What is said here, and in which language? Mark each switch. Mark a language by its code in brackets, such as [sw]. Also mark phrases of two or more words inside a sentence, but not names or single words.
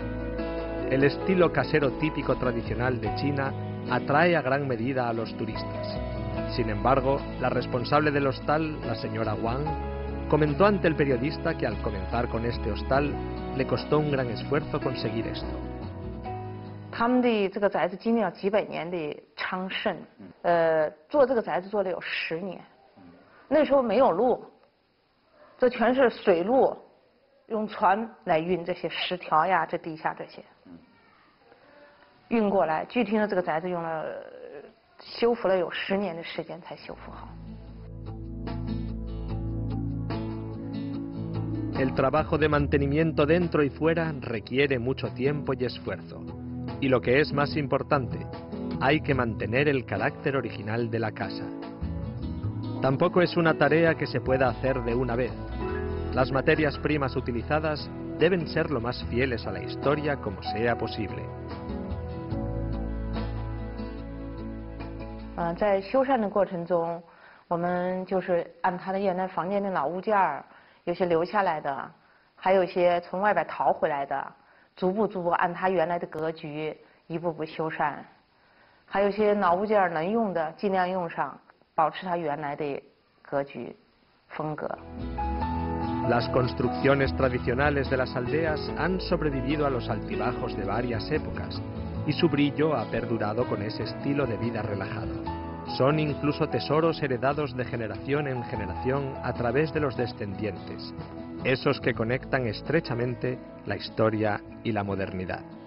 [es] El estilo casero típico tradicional de China atrae a gran medida a los turistas. Sin embargo, la responsable del hostal, la señora Wang, comentó ante el periodista que al comenzar con este hostal le costó un gran esfuerzo conseguir esto. [zh] 他们的这个宅子经历了几百年的昌盛，做这个宅子做了有10年，那时候没有路。这全是水路，用船来运这些石条呀，这地下这些，运过来。据听说这个宅子用了修复了有10年的时间才修复好。 [es] El trabajo de mantenimiento dentro y fuera requiere mucho tiempo y esfuerzo. Y lo que es más importante, hay que mantener el carácter original de la casa. Tampoco es una tarea que se pueda hacer de una vez. Las materias primas utilizadas deben ser lo más fieles a la historia como sea posible. [zh] 在修缮的过程中，我们就是按它的原来房间的老物件儿，有些留下来的，还有一些从外边淘回来的，逐步按它原来的格局一步步修缮。还有一些老物件能用的尽量用上，保持它原来的格局风格。 [es] Las construcciones tradicionales de las aldeas han sobrevivido a los altibajos de varias épocas y su brillo ha perdurado con ese estilo de vida relajado. Son incluso tesoros heredados de generación en generación a través de los descendientes, esos que conectan estrechamente la historia y la modernidad.